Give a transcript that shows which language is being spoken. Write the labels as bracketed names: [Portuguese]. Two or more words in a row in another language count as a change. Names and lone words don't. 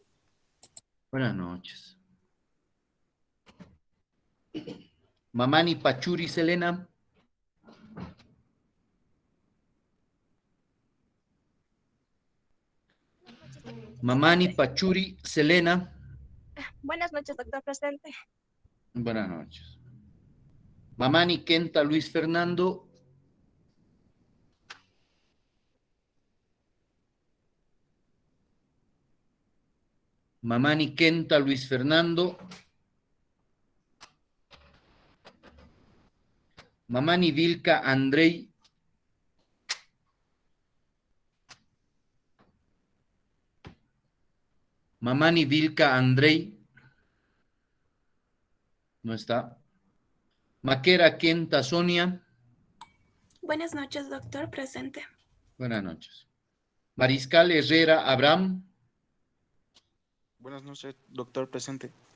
[Spanish] Buenas noches. Mamani Pachuri, Selena. Mamani Pachuri, Selena. Buenas noches, doctor. Presente. Buenas noches. Mamani Kenta, Luis Fernando. Mamani Kenta, Luis Fernando. Mamani Vilca, Andrei. Mamani Vilca, Andrei. No está. Maquera Kenta, Sonia. Buenas noches, doctor. Presente. Buenas noches. Mariscal Herrera, Abraham. Buenas noches, doctor. Presente.